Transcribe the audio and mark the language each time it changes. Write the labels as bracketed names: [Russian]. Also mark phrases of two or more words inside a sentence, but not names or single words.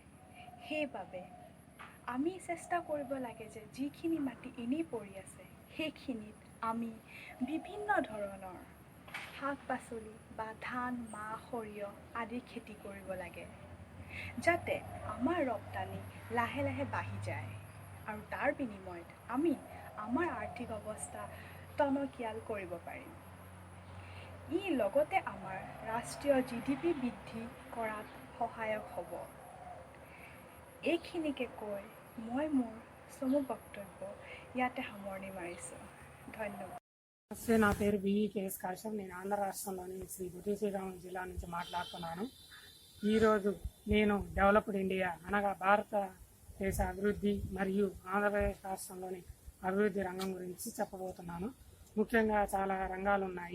[Assamese] সেইবাবে আমি চেষ্টা কৰিব লাগে যে যিখিনি মাটি এনেই পৰি আছে সেইখিনিত আমি বিভিন্ন ধৰণৰ শাক পাচলি বা ধান, মাহ, সৰিয়হ আদি খেতি কৰিব লাগে, যাতে আমাৰ ৰপ্তানি লাহে লাহে বাঢ়ি যায় আৰু তাৰ বিনিময়ত আমি আমাৰ আৰ্থিক অৱস্থা টনকিয়াল কৰিব পাৰিম। ই লগতে আমাৰ ৰাষ্ট্ৰীয় GDP বৃদ্ধি কৰাত সহায়ক হ'ব। এইখিনিকে কৈ মই মোৰ চমু বক্তব্য ইয়াতে সামৰণি মাৰিছোঁ। ধন্যবাদ। [Telugu] నమస్తే, నా పేరు BVKS కాశం. నేను ఆంధ్ర రాష్ట్రంలోని శ్రీ పొట్టి శ్రీరాములు జిల్లా నుంచి మాట్లాడుతున్నాను. ఈరోజు నేను [English] developed India [Telugu] అనగా భారతదేశ అభివృద్ధి మరియు ఆంధ్రప్రదేశ్ రాష్ట్రంలోని అభివృద్ధి రంగం గురించి చెప్పబోతున్నాను. ముఖ్యంగా చాలా రంగాలు ఉన్నాయి.